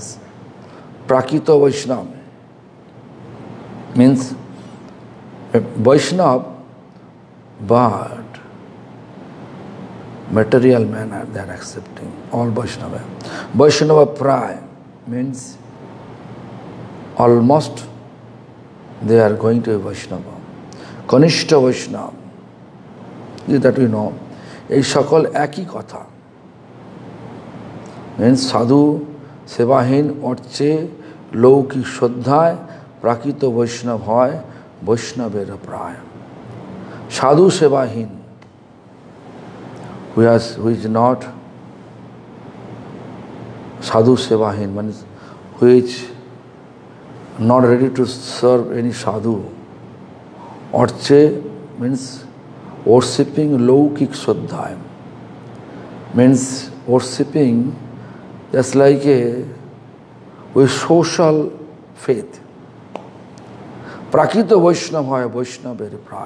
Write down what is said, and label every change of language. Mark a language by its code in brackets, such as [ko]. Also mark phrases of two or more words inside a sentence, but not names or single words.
[bn] প্রাকৃত বৈষ্ণব [en] means Vaishnav, but material manner they are accepting. All Vaishnava. [bn] বৈষ্ণব প্রায় [en] means almost they are going to a Vaishnava. [bn] কনিষ্ঠ বৈষ্ণব, [en] that we know. [bn] এই সকল একই কথা. Means সাধু সেবাহীন অর্চে লৌকিক শ্রদ্ধায় প্রাকৃত বৈষ্ণব হয় বৈষ্ণবের প্রায়. সাধু সেবাহীন, [en] who is not [bn] সাধু সেবাহীন, [en] means who is not ready to serve any sadhu. Orche means worshipping [bn] লৌকিক শ্রদ্ধা, [en] means worshipping Just like with social faith. [bn] প্রাকৃত বৈষ্ণব হয় বৈষ্ণব প্রায়.